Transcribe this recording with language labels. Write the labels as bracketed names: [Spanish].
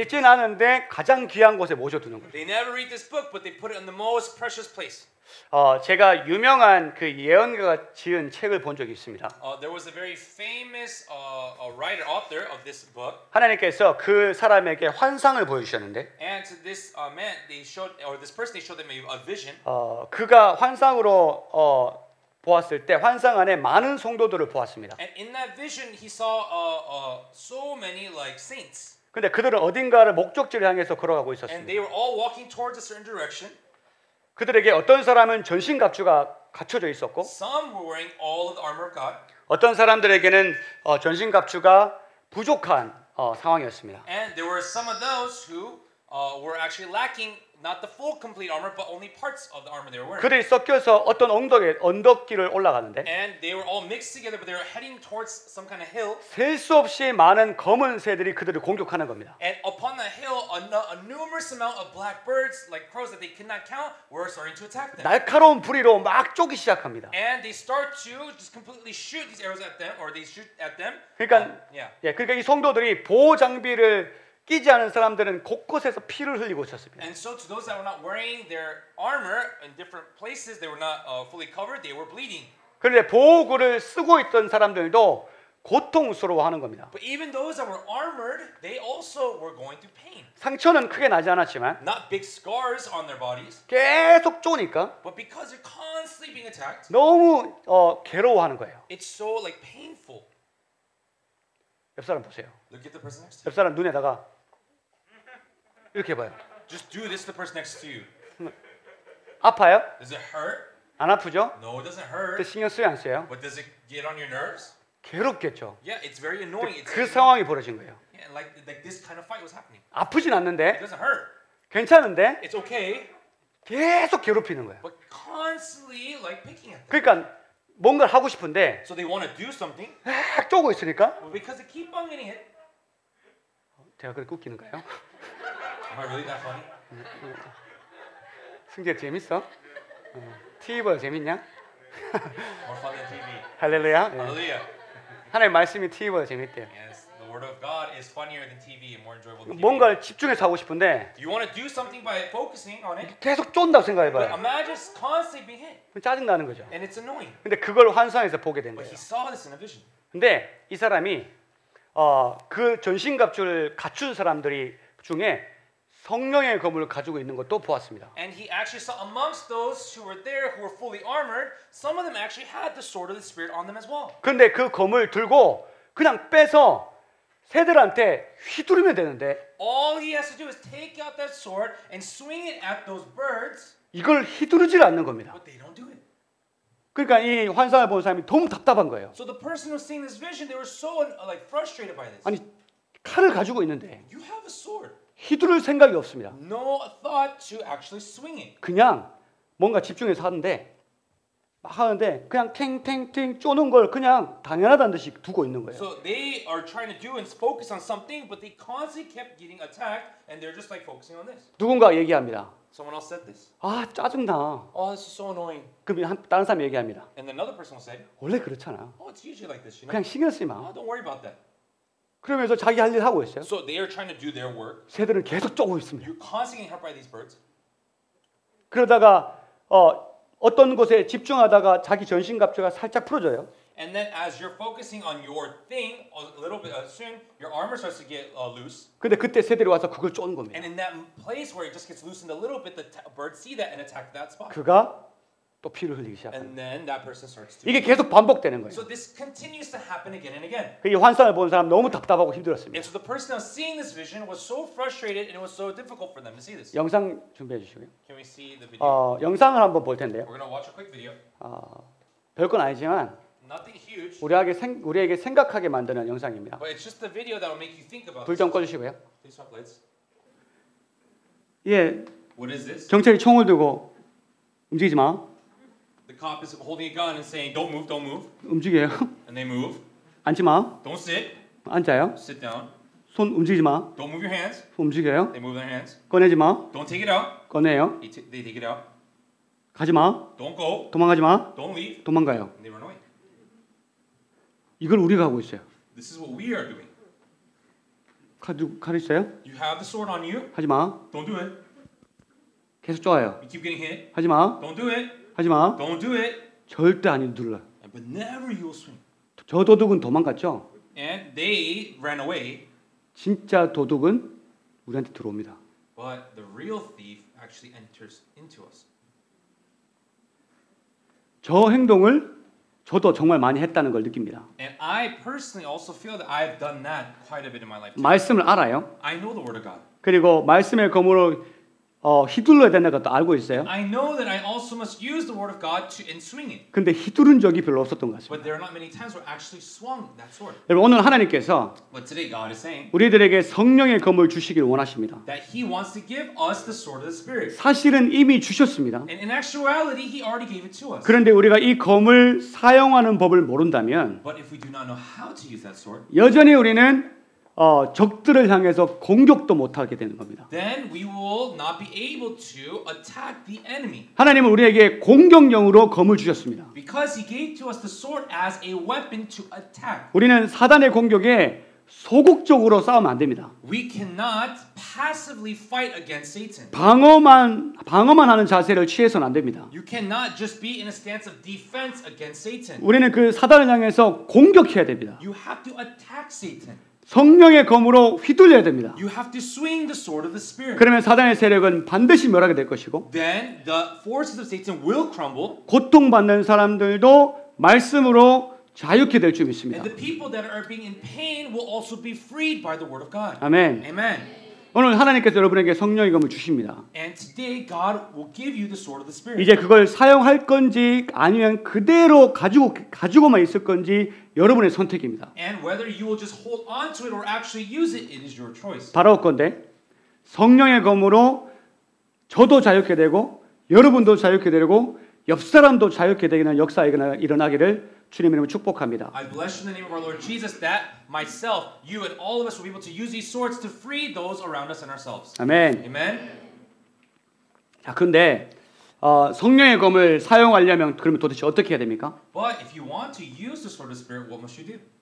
[Korean] 읽진 않은데 가장 귀한 곳에 모셔두는 거예요. [English] They never read this book, but they put it in the most precious place. [Korean] 제가 유명한 그 예언가가 지은 책을 본 적이 있습니다. [English] There was a very famous writer, author of this book, [Korean] 하나님께서 그 사람에게 환상을 보여주셨는데, [English] and to this man, they showed, or this person, they showed them a vision. [Korean] 그가 환상으로 보았을 때 환상 안에 많은 성도들을 보았습니다. [English] And in that vision, he saw so many like saints, [Korean] 근데 그들은 어딘가를 목적지를 향해서 걸어가고 [English] and [Korean] 있었습니다. [English] they were all walking towards a certain direction. [Korean] 그들에게 어떤 사람은 전신갑주가 갖춰져 있었고, [English] Some were wearing all of the armor of God, [Korean] 어떤 사람들에게는 전신갑주가 부족한 상황이었습니다. [English] and there were some of those who were actually lacking not the full complete armor, but only parts of the armor they were wearing. [Korean] 그들이 섞여서 어떤 언덕길을 올라가는데 [English] And they were all mixed together, but they were heading towards some kind of hill. [Korean] 셀 수 없이 많은 검은 새들이 그들을 공격하는 겁니다. [English] And upon the hill, a numerous amount of black birds, like crows that they could not count, were starting to attack them. [Korean] 날카로운 부리로 막 쪼기 시작합니다. [English] And they start to just completely shoot these arrows at them, or they shoot at them. [Korean] 그러니까 [English] Yeah. [Korean] 그러니까 이 성도들이 보호 장비를 끼지 않은 사람들은 곳곳에서 피를 흘리고 있었습니다. [English] And so to those that were not wearing their armor in different places, they were not fully covered, they were bleeding. [Korean] 그런데 보호구를 쓰고 있던 사람들도 고통스러워하는 겁니다. [English] But even those that were armored, they also were going through pain. [Korean] 상처는 크게 나지 않았지만 [English] Not big scars on their bodies, [Korean] 계속 쪼니까 [English] but because they're constantly being attacked, [Korean] 너무 괴로워하는 거예요. [English] it's so like painful. [Korean] 옆 사람 보세요. [English] Look at the person next to you. [Korean] 옆 사람 눈에다가 이렇게 봐요. [English] Just do this to the person next to you. [Korean] 아파요? [English] Does it hurt? [Korean] 안 아프죠? [English] No, it doesn't [Korean] 근데 [English] hurt. [Korean] 신경 쓰여 안 써요? [English] But does it get on your nerves? [Korean] 괴롭겠죠. [English] Yeah, it's very annoying. It's [Korean] 그 상황이 벌어진 거예요. [English] yeah, like this kind of fight was happening. [Korean] 아프진 [English] It [Korean] 않는데 [English] doesn't hurt. [Korean] 괜찮은데 [English] It's okay, [Korean] 계속 괴롭히는 거예요. [English] but constantly like picking at them. [Korean] 그러니까 뭔가를 하고 싶은데 [English] So they want to do something, [Korean] 막 쪼고 있으니까 [English] but because they keep on getting hit. [Korean] 제가 그렇게 웃기는가요? [English] Am I really that funny? [Korean] 승재 재밌어? TV보다 재밌냐? [English] More fun than TV. [Korean] 할렐루야. 예. [English] Hallelujah. [Korean] 하나님 말씀이 TV보다 재밌대요. [English] Yes, the word of God is funnier than TV and more enjoyable than TV. [Korean] 뭔가를 집중해서 하고 싶은데 [English] You want to do something by focusing on it, [Korean] 계속 쫀다고 [English] but [Korean] 생각해봐요. [English] imagine it's constantly being hit, [Korean] 짜증 나는 거죠. [English] and it's annoying. [Korean] 근데 그걸 환상에서 보게 된 [English] But [Korean] 거예요. [English] he saw this in a vision. [Korean] 근데 이 사람이 그 전신갑주를 갖춘 사람들이 중에 성령의 검을 가지고 있는 것도 보았습니다. [English] And he actually saw amongst those who were there who were fully armored, some of them actually had the sword of the Spirit on them as well. [Korean] 그런데 그 검을 들고 그냥 빼서 새들한테 휘두르면 되는데 [English] All he has to do is take out that sword and swing it at those birds, [Korean] 이걸 휘두르질 않는 겁니다. [English] but they don't do it. [Korean] 그러니까 이 환상을 본 사람이 너무 답답한 거예요. [English] So the person who was seeing this vision, they were so like frustrated by this. [Korean] 아니 칼을 가지고 있는데 [English] You have a sword. [Korean] 휘두를 생각이 없습니다. [English] No thought to actually swing it. [Korean] 그냥 뭔가 집중해서 하는데 막 하는데 그냥 탱탱탱 쪼는 걸 그냥 당연하다는 듯이 두고 있는 거예요. [English] So they are trying to do and focus on something, but they constantly kept getting attacked, and they're just like focusing on this. [Korean] 누군가 얘기합니다. [English] Someone else said this. [Korean] 아 짜증나. [English] Oh, this is so annoying. [Korean] 그럼 다른 사람이 얘기합니다. [English] And then another person will say, [Korean] 원래 그렇잖아. [English] oh, it's usually like this, you know. [Korean] 그냥 신경 쓰지 마. [English] Oh, don't worry about that. [Korean] 그러면서 자기 할 일 하고 있어요. [English] So they are trying to do their work. [Korean] 새들은 계속 쪼고 있습니다. [English] You're constantly getting hurt by these birds. [Korean] 그러다가 어떤 곳에 집중하다가 자기 전신갑주가 살짝 풀어져요. [English] And then as you're focusing on your thing, a little bit soon, your armor starts to get loose. [Korean] 근데 그때 새들이 와서 그걸 쪼는 겁니다. [English] And in that place where it just gets loosened a little bit, the birds see that and attack that spot. [Korean] 그가 또 피를 흘리기 시작합니다. [English] And then that person starts to. [Korean] 이게 계속 반복되는 거예요. [English] So this continues to happen again and again. [Korean] 이 환상을 본 사람 너무 답답하고 힘들었습니다. [English] And so the person that was seeing this vision was so frustrated and it was so difficult for them to see this. [Korean] 영상 준비해 주시고요. [English] Can we see the video? [Korean] 영상을 한번 볼 텐데요. [English] We're going to watch a quick video. [Korean] 별건 아니지만 [English] Nothing huge, [Korean] 우리에게 생각하게 만드는 영상입니다. [English] but it's just the video that will make you think about [Korean] 불 [English] this. [Korean] 좀 꺼주시고요. [English] Please stop lights. [Korean] 예, [English] What is this? [Korean] 경찰이 총을 들고 움직이지 마. [English] The cop is holding a gun and saying, "Don't move, don't move," [Korean] 움직여요. [English] and they move. [Korean] 앉지 마. [English] Don't sit. [Korean] 앉아요. [English] Sit down. [Korean] 손 움직이지 마. [English] Don't move your hands. [Korean] 손 움직여요. [English] They move their hands. [Korean] 꺼내지 마. [English] Don't take it out. [Korean] 꺼내요. [English] They take it out. [Korean] 가지 마. [English] Don't go. [Korean] 도망가지 마. [English] Don't leave. [Korean] 도망가요. [English] And they run away. [Korean] 이걸 우리가 하고 있어요. [English] This is what we are doing. [Korean] 칼 있어요? [English] You have the sword on you. [Korean] 하지 마. [English] Don't do it. [Korean] 계속 좋아요. [English] You keep getting hit. [Korean] 하지 마. [English] Don't do it. [Korean] 하지 마. [English] Don't do it. [Korean] 절대 안 눌러. [English] But never you will swing. [Korean] 저 도둑은 도망갔죠. [English] And they ran away. [Korean] 진짜 도둑은 우리한테 들어옵니다. [English] But the real thief actually enters into us. [Korean] 저 행동을 저도 정말 많이 했다는 걸 느낍니다. [English] And I personally also feel that I have done that quite a bit in my life. [Korean] 말씀을 알아요. [English] I know the word of God. [Korean] 그리고 말씀의 검으로 휘둘러야 된다는 것도 알고 있어요. [English] I know that I also must use the word of God in swinging. [Korean] 근데 휘두른 적이 별로 없었던 것 같습니다. [English] But there are not many times where I actually swung that sword. [Korean] 여러분 오늘 하나님께서 [English] But today God is saying [Korean] 우리들에게 성령의 검을 주시기를 원하십니다. [English] that He wants to give us the sword of the Spirit. [Korean] 사실은 이미 주셨습니다. [English] And in actuality, He already gave it to us. [Korean] 그런데 우리가 이 검을 사용하는 법을 모른다면 [English] But if we do not know how to use that sword, [Korean] 여전히 우리는 적들을 향해서 공격도 못하게 되는 겁니다. [English] then we will not be able to attack the enemy. [Korean] 하나님은 우리에게 공격용으로 검을 주셨습니다. [English] Because He gave to us the sword as a weapon to attack. [Korean] 우리는 사단의 공격에 소극적으로 싸우면 안 됩니다. [English] We cannot passively fight against Satan. [Korean] 방어만 하는 자세를 취해서는 안 됩니다. [English] You cannot just be in a stance of defense against Satan. [Korean] 우리는 그 사단을 향해서 공격해야 됩니다. [English] You have to attack Satan. [Korean] 성령의 검으로 휘둘려야 됩니다. [English] You have to swing the sword of the Spirit. [Korean] 그러면 사단의 세력은 반드시 멸하게 될 것이고 [English] Then the forces of Satan will crumble. [Korean] 고통받는 사람들도 말씀으로 자유케 될 줄 믿습니다. [English] And the people that are being in pain will also be freed by the word of God. [Korean] 아멘. [English] Amen. [Korean] 오늘 하나님께서 여러분에게 성령의 검을 주십니다. [English] And today God will give you the sword of the Spirit. [Korean] 이제 그걸 사용할 건지 아니면 그대로 가지고만 있을 건지 여러분의 선택입니다. [English] And whether you will just hold on to it or actually use it, it is your choice. [Korean] 바라옵건대 성령의 검으로 저도 자유케 되고 여러분도 자유케 되고 옆 사람도 자유케 되는 역사가 일어나기를 주님 이름으로 축복합니다. [English] I bless you in the name of our Lord Jesus that myself, you, and all of us will be able to use these swords to free those around us and ourselves. [Korean] 아멘. [English] Amen. [Korean] 자, 근데 성령의 검을 사용하려면 그러면 도대체 어떻게 해야 됩니까? [English] But if you want to use the sword of the Spirit, what must you do?